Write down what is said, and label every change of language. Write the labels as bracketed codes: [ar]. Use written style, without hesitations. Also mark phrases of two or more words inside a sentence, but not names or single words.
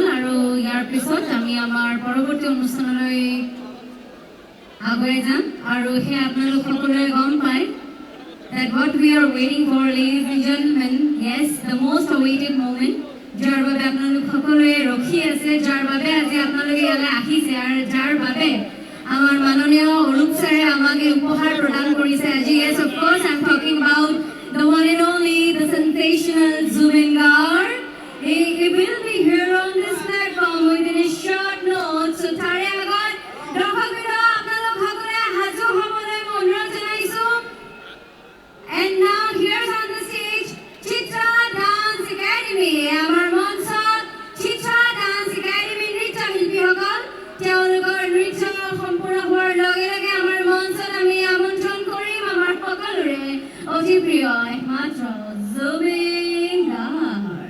[as] আৰু ইয়াৰ পিছত আমি আমাৰ পৰৱৰ্তী অনুষ্ঠানলৈ আগুৱাই যাম। আৰু সেয়া আপোনালোক সকলোৱে গম পায় [en] that what we are waiting for, ladies and gentlemen, yes, the most awaited moment, [as] যাৰ বাবে আপোনালোক সকলোৱে ৰখি আছে, যাৰ বাবে আজি আপোনালোকে ইয়ালৈ আহিছে, আৰু যাৰ বাবে আমাৰ মাননীয় অৰূপ ছাৰে আমাক এই উপহাৰ প্ৰদান কৰিছে আজি। [en] Yes, of course, I'm talking about the one and only, the sensational Zubin Garg. He will be here on this platform within a short note. [as] So tare agot দৰ্শকবৃন্দ আপোনালোক সকলোৱে হাজু হ'বলৈ মই অনুৰোধ জনাইছোঁ। [en] And now here's on the stage Chitra Dance Academy. [as] আমাৰ মঞ্চত Chitra Dance Academy নৃত্য শিল্পীসকল, তেওঁলোকৰ নৃত্য সম্পূৰ্ণ হোৱাৰ লগে লগে আমাৰ মঞ্চত আমি আমন্ত্ৰণ কৰিম আমাৰ সকলোৰে অতি প্ৰিয় একমাত্ৰ জুবিন গাৰ্গ।